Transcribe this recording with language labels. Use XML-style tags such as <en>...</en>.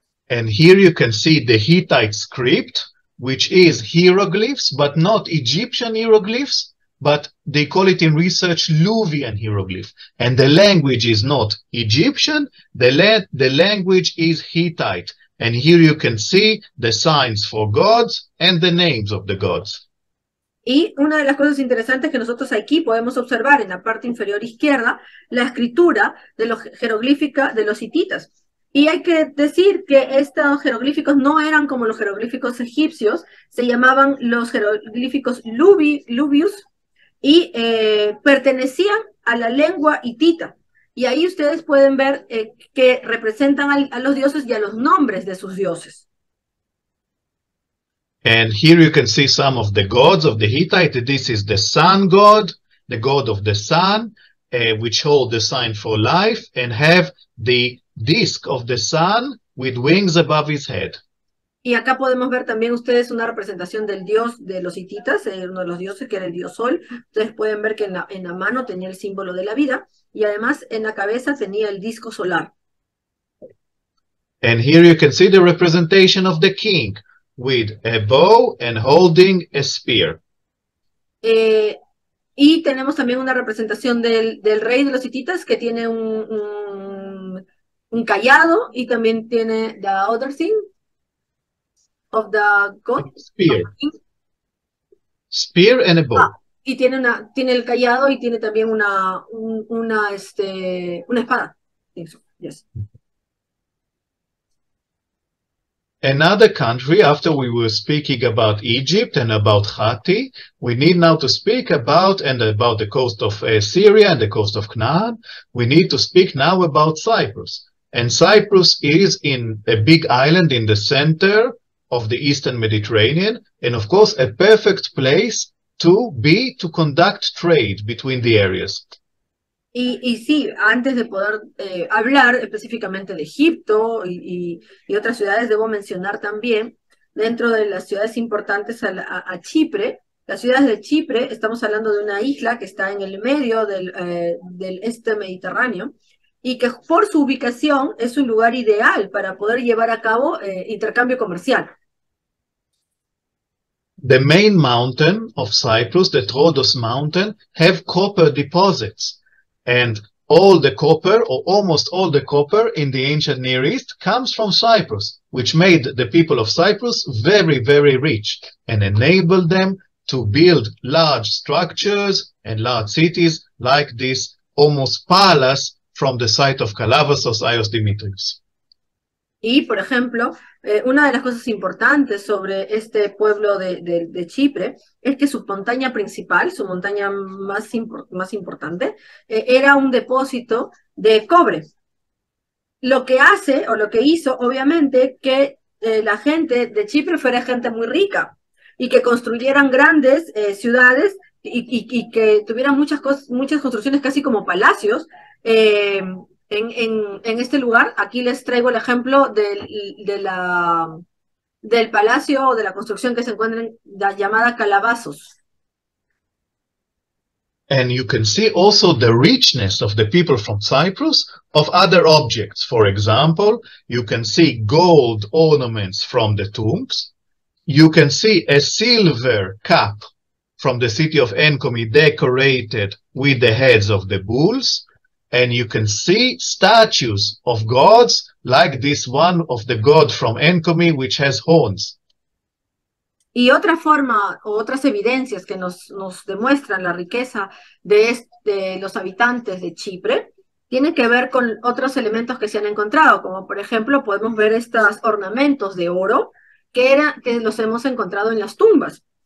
<en>And here you can see the Hittite script, which is hieroglyphs, but not Egyptian hieroglyphs, but they call it in research Luwian hieroglyph. And the language is not Egyptian, the language is Hittite. And here you can see the signs for gods and the names of the gods.</en> <es>Y una de las cosas interesantes que nosotros aquí podemos observar en la parte inferior izquierda, la escritura de los jeroglíficos de los hititas. Y hay que decir que estos jeroglíficos no eran como los jeroglíficos egipcios, se llamaban los jeroglíficos Luvius y pertenecían a la lengua hitita. Y ahí ustedes pueden ver que representan a los dioses y a los nombres de sus dioses.</es> <en>And here you can see some of the gods of the Hittite. This is the sun god, the god of the sun, which hold the sign for life and have the disk of the sun with wings above his head.</en> <es>Y acá podemos ver también ustedes una representación del dios de los hititas, uno de los dioses que era el dios Sol. Ustedes pueden ver que en la mano tenía el símbolo de la vida y además en la cabeza tenía el disco solar.</es> <en>And here you can see the representation of the king with a bow and holding a spear.</en> <es>Y tenemos también una representación del rey de los hititas que tiene un callado y también tiene</es> <en>the other thing of the god. Spear. Spear and a bow.</en> <es>Y tiene el callado y tiene también una espada.</es> <en>Yes. Another country, after we were speaking about Egypt and about Hatti, we need now to speak about the coast of Syria and the coast of Canaan. We need to speak now about Cyprus. And Cyprus is in a big island in the center of the Eastern Mediterranean, and of course a perfect place to conduct trade between the areas.</en> <es>Y sí, antes de poder hablar específicamente de Egipto y otras ciudades, debo mencionar también, dentro de las ciudades importantes a Chipre, las ciudades de Chipre, estamos hablando de una isla que está en el medio del este Mediterráneo, y que por su ubicación es un lugar ideal para poder llevar a cabo intercambio comercial.</es> <en>The main mountain of Cyprus, the Troodos mountain, have copper deposits. And all the copper, or almost all the copper in the ancient Near East comes from Cyprus, which made the people of Cyprus very, very rich and enabled them to build large structures and large cities like this almost palace from the site of Kalavassos Aios Dimitrios.</en> <es>Y, por ejemplo, una de las cosas importantes sobre este pueblo de Chipre es que su montaña principal, su montaña más importante, era un depósito de cobre. Lo que hace, o lo que hizo, obviamente, que la gente de Chipre fuera gente muy rica y que construyeran grandes ciudades y que tuvieran muchas construcciones casi como palacios, en este lugar. Aquí les traigo el ejemplo del palacio o de la construcción que se encuentra en la llamada Calabazos.</es> <en>And you can see also the richness of the people from Cyprus of other objects. For example, you can see gold ornaments from the tombs. You can see a silver cup from the city of Enkomi decorated with the heads of the bulls. And you can see statues of gods like this one of the god from Enkomi, which has horns.</en> <es>Y otra forma, o otras evidencias que nos demuestran la riqueza de los habitantes de Chipre, tiene que ver con otros elementos que se han encontrado, como por ejemplo podemos ver estos ornamentos de oro que los hemos encontrado en las tumbas.</es>